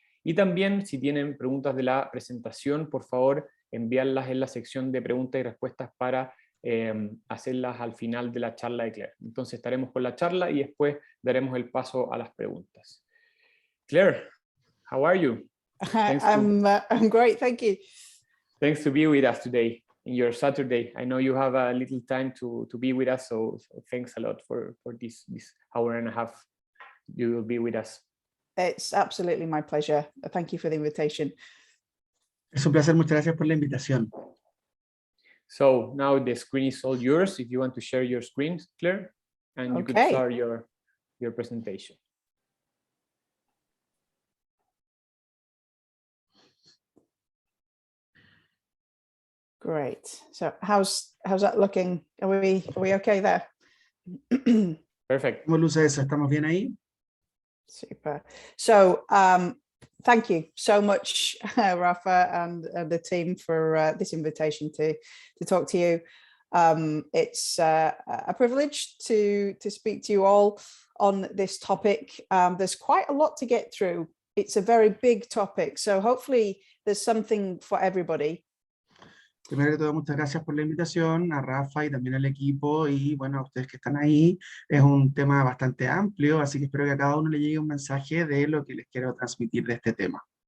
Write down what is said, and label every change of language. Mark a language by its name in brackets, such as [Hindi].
[Spanish] Y también, si tienen preguntas de la presentación, por favor, enviarlas en la sección de preguntas y respuestas para hacerlas al final de la charla de Claire. Entonces estaremos con la charla y después daremos el paso a las preguntas. [English] Claire, how are you? I'm great, thank you. Thanks to be with us today in your Saturday. I know you have a little time to be with us, so thanks a lot for this hour and a half you will be with us. It's absolutely my pleasure. Thank you for the invitation. [Spanish] Es un placer, muchas gracias por la invitación. [English] So now the screen is all yours. If you want to share your screen, Claire, and you could start your presentation. Great. So how's that looking? Are we okay there? Perfect. [Spanish] ¿Cómo luce eso? ¿Estamos bien ahí? Super. [English] So thank you so much, Rafa and the team for this invitation to talk to you. It's a privilege to speak to you all on this topic. There's quite a lot to get through. It's a very big topic, so hopefully there's something for everybody. [Spanish] Primero que todo, muchas gracias por la invitación a Rafa y también al equipo y bueno, a ustedes que están ahí. Es un tema bastante amplio, así que espero que a cada uno le llegue un mensaje de lo que les quiero transmitir de este tema.